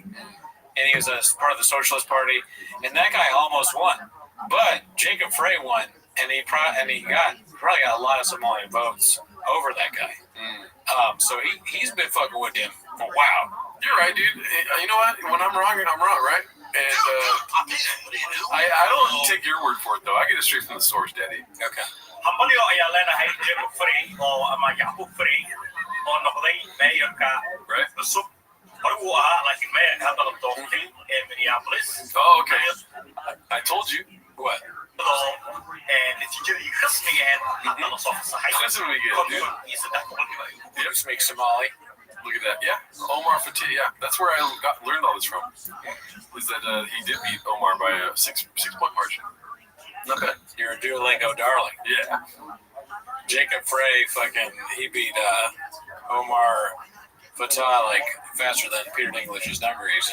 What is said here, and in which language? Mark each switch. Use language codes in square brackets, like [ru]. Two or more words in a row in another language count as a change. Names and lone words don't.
[en] And he was a part of the Socialist Party, and that guy almost won, but Jacob Frey won, and he probably got a lot of Somalian votes over that guy. So he's been fucking with him for a while. You're right, dude. You know what? When I'm wrong, right? And I don't take your word for it, though. I get it straight from the source, Daddy. Okay. [so] hambalyo ayaa leenahay Jacob Frey oo ama Yacquub Frey oo noqday mayorka cusub hore uu ahaa laakiin mayorka hadda la doortay ee Minneapolis. [en] Oh, okay. I told you. What? [so] natiijadii rasmiga ahayd hadda la soo fasaxay. [en] Yep, speak Somali. Look at that. Yeah. Omar Fatih. Yeah. That's where I learned all this from. Was that he did beat Omar by a 6-point margin. Not bad. You're a Duolingo darling. Yeah. Jacob Frey he beat Omar Fatah like faster than Peter Dinklage's dungarees.